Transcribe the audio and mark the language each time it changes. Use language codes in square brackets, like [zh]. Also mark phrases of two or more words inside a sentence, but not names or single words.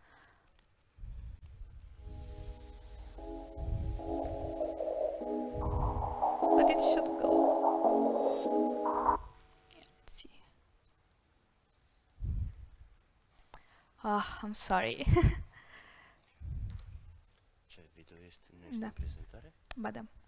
[en] But it should go. Let's see. Oh, I'm sorry. [ro] Ce video este? Nu este în prezentare? Ba da.